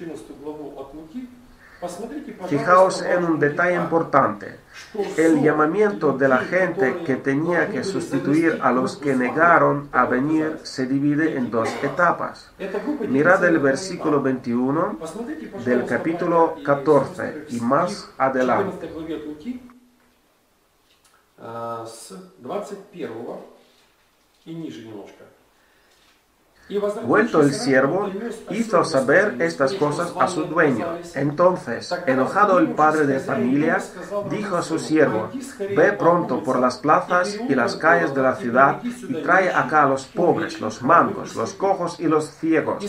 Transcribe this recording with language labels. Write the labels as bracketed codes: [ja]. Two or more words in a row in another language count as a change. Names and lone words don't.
[es] Fijaos en un detalle importante. El llamamiento de la gente que tenía que sustituir a los que negaron a venir se divide en dos etapas. Mirad el versículo 21 del capítulo 14 y más adelante. [ru] С 21 и ниже немножко. [es] Vuelto el siervo, hizo saber estas cosas a su dueño. Entonces, enojado el padre de familia, dijo a su siervo, ve pronto por las plazas y las calles de la ciudad y trae acá a los pobres, los mancos, los cojos y los ciegos.